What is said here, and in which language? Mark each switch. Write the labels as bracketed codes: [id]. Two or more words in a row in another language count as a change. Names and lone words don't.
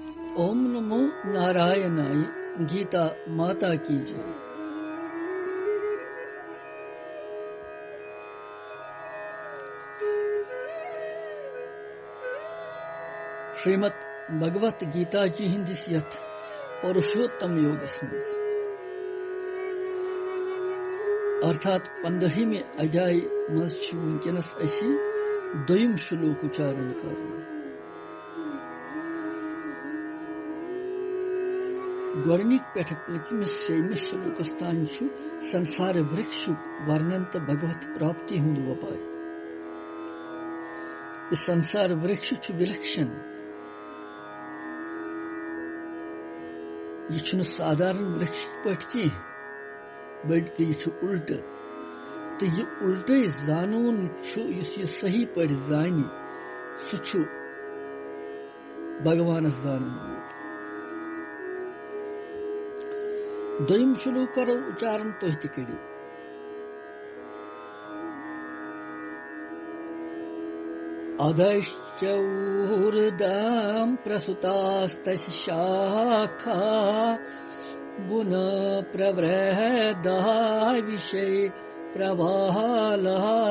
[hi] ओम नमो नारायणाय गीता माता की जय। [ks] श्रीमद भगवत गीता जी हिंदिस यथ पुरुषोत्तम योगस मज अर्थात 15वें अध्याय मज वनकस दोयम श्लोक उच्चारण कर। गोडनिक पे 5वें श्लोकस तान संसार वृक्षुक वर्णन तो भगवत प्राप्ति हुंद वपाय। संसार वृक्ष विलक्षण, यह साधारण वृक्ष पे बल्कि यह उल्ट, तो यह उल्ट जानून यह सही पे जान सह भगवान जानून। दोयम श्लोक करो उच्चारण तुह ति करो। [sa] अधश्च ऊर्ध्वं प्रसुतास्तस्य शाखा गुण प्रवृद्धः विषय प्रवाहः।